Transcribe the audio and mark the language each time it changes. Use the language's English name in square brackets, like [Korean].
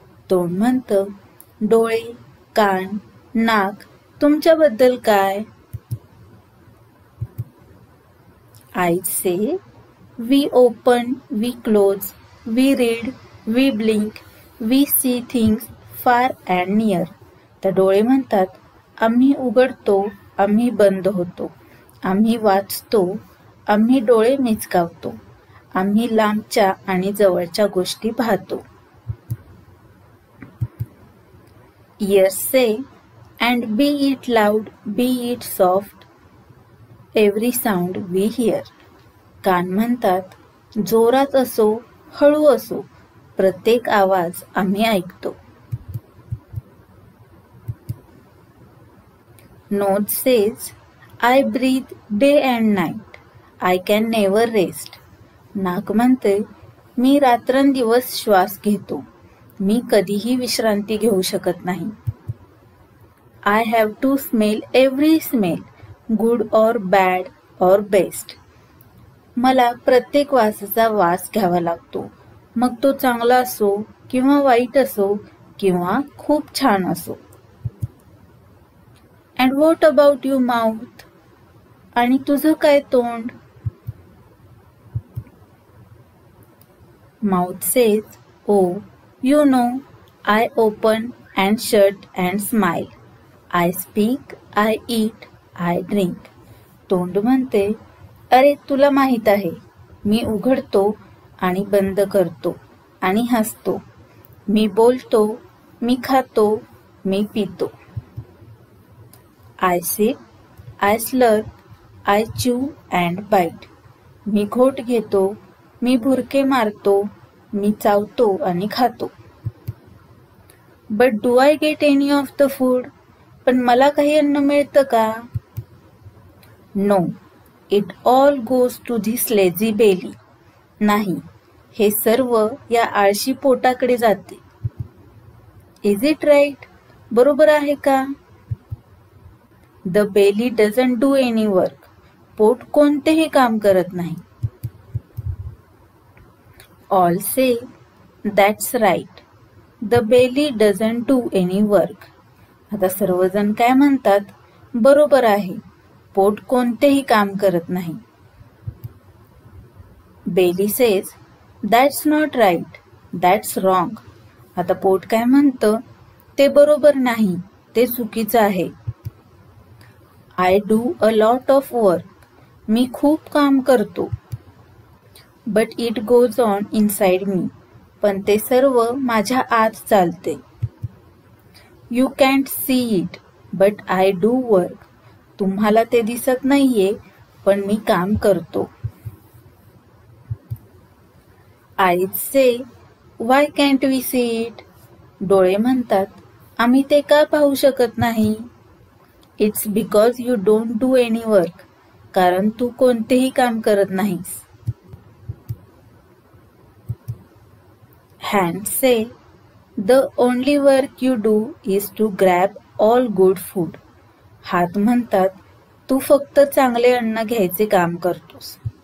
[Marathi] तोंड म्हणतं, डोळे, कान, नाक, तुमच्याबद्दल काय? [English] Eyes say, we open, we close, we read, we blink, we see things far and near. [Marathi] तर डोळे म्हणतात, आम्ही उघडतो, आम्ही बंद होतो, आम्ही वाचतो, आम्ही डोळे मिचकावतो, आम्ही लांबच्या आणि जवळच्या गोष्टी पाहतो. [English] Ears say, and be it loud, be it soft, every sound we hear. [Marathi] कान म्हणतात, जोरात असो, हळू असो, प्रत्येक आवाज आम्ही ऐकतो. [English] Nose says, I breathe day and night, I can never rest. [Marathi] नाक म्हणते, मी रात्रंदिवस श्वास घेतो, मी कधीही विश्रांती घेऊ शकत नाही. [English] I have to smell every smell, good or bad or best. [Marathi] मला प्रत्येक वासाचा वास घ्यावा लागतो, मग तो चांगला असो किंवा वाईट असो किंवा खूप छान असो. [English] And what about you mouth. [Marathi] आणि तुझं काय तोंड? [English] Mouth says, oh you know, I open and shut and smile, I speak, I eat, I drink. [Marathi] तोंड म्हणते, अरे तुला माहित आहे, मी उघडतो आणि बंद करतो आणि हसतो, मी बोलतो मी खातो, मी पितो. [English] I sip, I slurp, I chew and bite. [Marathi] मी घोट घेतो, मी भुरके मारतो, मी चावतो आणि खातो. [English] But do I get any of the food? [Marathi] पण मला काही अन्न मिळतं का? [English] No, it all goes to this lazy belly. [Marathi] नाही, हे सर्व या आळशी पोटाकडे जाते. [English] Is it right? [Marathi] बरोबर आहे का? [English] The belly doesn't do any work. [Marathi] पोट कोणतेही काम करत नाही. [English] All say, that's right. The belly doesn't do any work. [Marathi] आता सर्वजण काय म्हणतात? बरोबर आहे. पोट कोणतेही काम करत नाही. [English] Belly says, that's not right. That's wrong. [Marathi] आता पोट काय म्हणतं? ते बरोबर नाही. ते चुकीचं आहे. [English] I do a lot of work. [Marathi] मी खूप काम करतो. [English] But it goes on inside me. [Marathi] पण ते सर्व माझ्या आत चालते. [English] You can't see it, but I do work. [Marathi] तुम्हाला ते दिसत नाहीये, पण मी काम करतो. [English] Eyes say, why can't we see it? [Marathi] डोळे म्हणतात, आम्ही ते का पाहू शकत नाही? [English] It's because you don't do any work. [Marathi] कारण तू कोणतेही काम करत नाहीस. [English] Hands say, the only work you do is to grab all good food. [Marathi] हात म्हणतात, तू फक्त चांगले अन्न घ्यायचे काम करतोस.